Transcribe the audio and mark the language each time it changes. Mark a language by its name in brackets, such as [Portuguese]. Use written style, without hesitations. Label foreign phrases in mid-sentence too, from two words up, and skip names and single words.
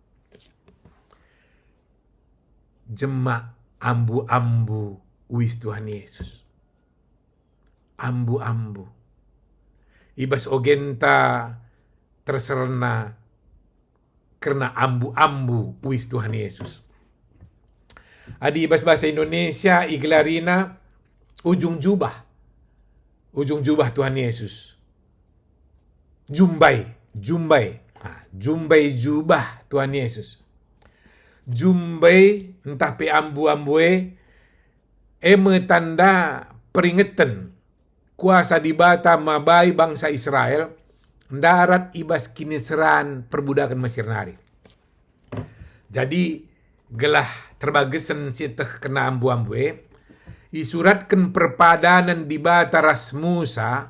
[Batak Karo] Jemak ambu-ambu uis Tuhan Yesus. Ambu-ambu. Ibas ogenta terserna karena ambu-ambu uis Tuhan Yesus. Adi ibas bahasa Indonesia iglarina ujung jubah. Ujung jubah Tuhan Yesus. Jumbai. Jumbai jubah Tuhan Yesus. Jumbai entah pe ambu-ambue tanda peringatan kuasa dibata mabai bangsa Israel darat ibas kiniseran perbudakan Mesir nari. Jadi gelah terbagesen siteh kena ambu-ambue isuratkan perpadanan dibata ras Musa.